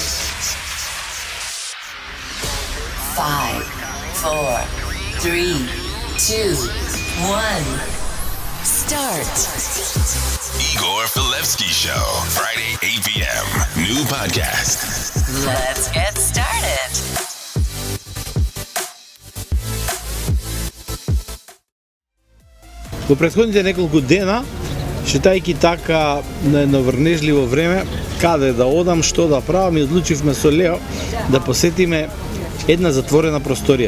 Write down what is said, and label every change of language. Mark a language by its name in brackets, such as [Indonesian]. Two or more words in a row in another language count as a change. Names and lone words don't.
[English] 5, 4, 3, 2, 1. Start. Igor Filevsky Show. Friday 8 p.m. New podcast. Let's get started. [Macedonian] Во претходните неколку дена, шетајќи така на едно врнежливо време, каде да одам, што да правам, и одлучивме со Лео да посетиме една затворена просторија.